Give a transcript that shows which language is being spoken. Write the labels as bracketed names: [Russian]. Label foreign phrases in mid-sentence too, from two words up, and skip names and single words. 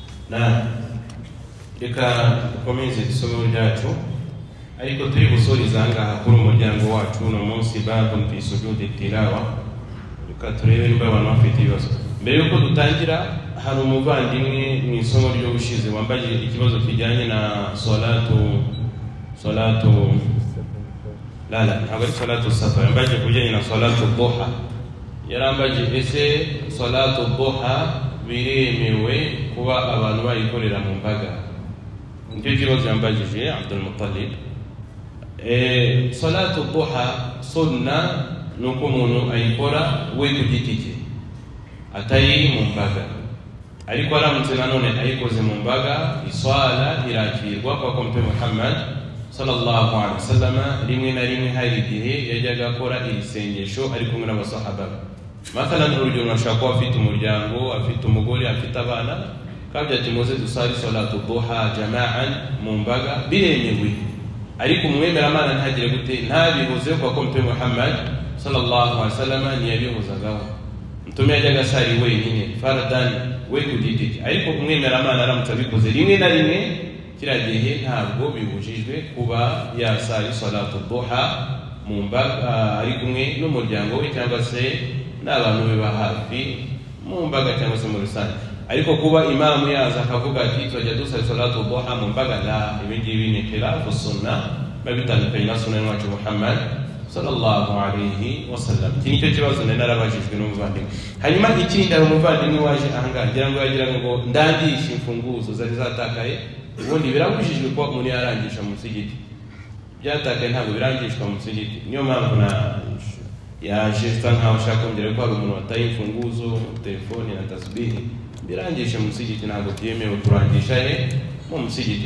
[Kinyarwanda] na reka dukomeze isomo ryacu ariko turi gusoriza ngaha kuri umuryango wacu no munsi [Arabic] باب في سجود التلاوة. [Kinyarwanda] Reka turebe niba abantu bafite ibibazo. Mbere yuko dutangira, hari umuvandimwe mu isomo ryo gushize wambaye ikibazo kijyanye na salatu ntabwo ari [Arabic] صلاة السفر, [Kinyarwanda] yambaye kujyanye na [Arabic] صلاة الضحى. [Kinyarwanda] Yarambaje ese [Arabic] صلاة الضحى [Kinyarwanda] biremewe kuba abantu bayikorera mu mbaga? Nicyo kibazo yambajije Abdul Muttalib. [Arabic] صلاة الضحى [Kinyarwanda] sunna nuko umuntu ayikora we ku giti cye atari mu mbaga, ariko aramutse nanone ayikoze mu mbaga iswala irakirwa kwa Mtume Muhammad [Arabic] صلى الله عليه وسلم. [Kinyarwanda] Rimwe na rimwe hari igihe yajyaga akora irisengesho ari kumwe n'abasahaba. Mathalan urugero, nashaka kuba afite umuryango, afite umugore, afite abana, kabya ati muze dusali [Arabic] صلاة الضحى جماعة [Kinyarwanda] mu mbaga, biremewe. Ariko umwemeramana ntagire gute, ntabihuze kwa Mtume Muhammad [Arabic] صلى الله عليه وسلم [Kinyarwanda] ntiyabihuzagaho. Mtume yajyaga asari wenyine faradan we ku giti cye, ariko umwemeramana aramutse abikoze rimwe na rimwe kiriya gihe ntabwo bibujijwe kuba yasali salatu duha mu mbaga ari kumwe n'umuryango we cyangwa se n'abantu be ba hafi mu mbaga cyangwa se mu rusange. Ariko kuba imamu yaza akavuga ati tujya dusali [Arabic] صلاة الضحى [Kinyarwanda] mu mbaga, la ibingibi ni [Arabic] خلاف السنة, [Kinyarwanda] babitandukanye na sunna y'Umwami Muhammad [Arabic] صلى الله عليه وسلم. [Kinyarwanda] Iki nicyo kibazo narabajijwe n'umuvandimwe. Hanyuma ikindi, ari umuvandimwe waje ahangaha ngira ngo yagira ngo ndandishe imfunguzo zari zatakaye. Ubundi birabujijwe ko umuntu yarangisha mu musigiti, byatakaye ntabwo birangishwa mu musigiti. Niyo mpamvu yaje nkaho ashaka kongera ko hari umuntu wataye imfunguzo, telefone na tasbihi, birangisha mu musigiti ntabwo byemewe kurangisha mu musigiti.